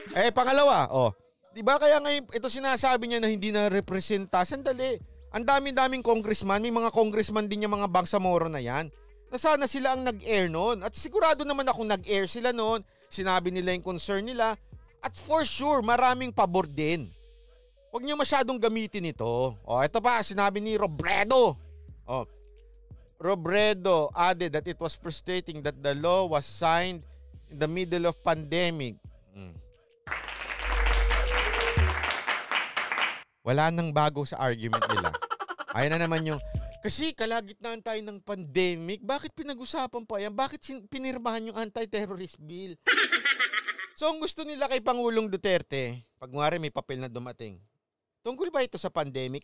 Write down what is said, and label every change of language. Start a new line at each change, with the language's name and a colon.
Filipino: Pangalawa, di ba kaya ngayon, ito sinasabi niya na hindi na representa, sandali, ang dami-daming congressman, may mga congressman din yung mga Bangsamoro na yan, na sana sila ang nag-air noon, at sigurado naman akong nag-air sila noon, sinabi nila yung concern nila, at
English: for sure,
Filipino: maraming pabor din. Huwag niyo masyadong gamitin ito. Ito pa, sinabi ni Robredo.
English: Robredo added that it was frustrating that the law was signed in the middle of pandemic.
Filipino: Wala nang bago sa argument nila. Ayun na naman yung, kasi kalagitnaan tayo ng pandemic, bakit pinag-usapan pa yan? Bakit pinirmahan yung anti-terrorist bill? So, ang gusto nila kay Pangulong Duterte, pag ngari may papel na dumating, tungkol ba ito sa pandemic?